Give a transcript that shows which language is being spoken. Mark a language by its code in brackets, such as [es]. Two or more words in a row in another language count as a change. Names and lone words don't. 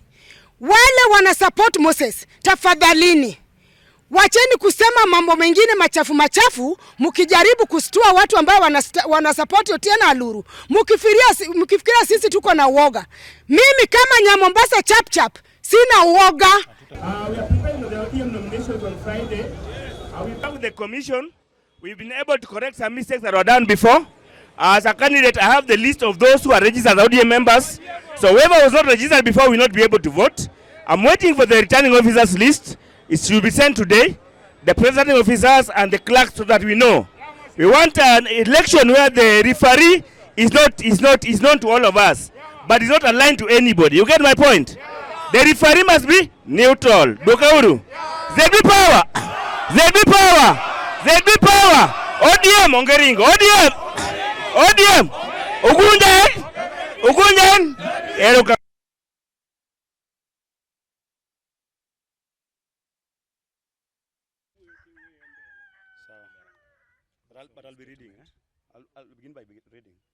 [sw] Wale wana support Moses, tafadhalini wacheni kusema mambo mengine machafu, mkijaribu kustua watu ambao wana support Otieno Luru. Mkifikiria sisi tuko na uoga. Mimi kama Nyamombasa Chapchap sina uoga. [en] We are preparing the ODM nominations on Friday. We work with the commission. We've been able to correct some mistakes that were done before. As a candidate, I have the list of those who are registered as ODM members. So whoever was not registered before will not be able to vote. I'm waiting for the returning officers list. It should be sent today, the presiding officers and the clerks, so that we know. We want an election where the referee is known to all of us, but is not aligned to anybody. You get my point? The referee must be neutral. Dokauru. ZB power. ZB power. ZB power. ODM ongeringo. ODM. ODM. Ugunjan. Ugunjan. Eruka. But I'll be reading. I'll begin by reading.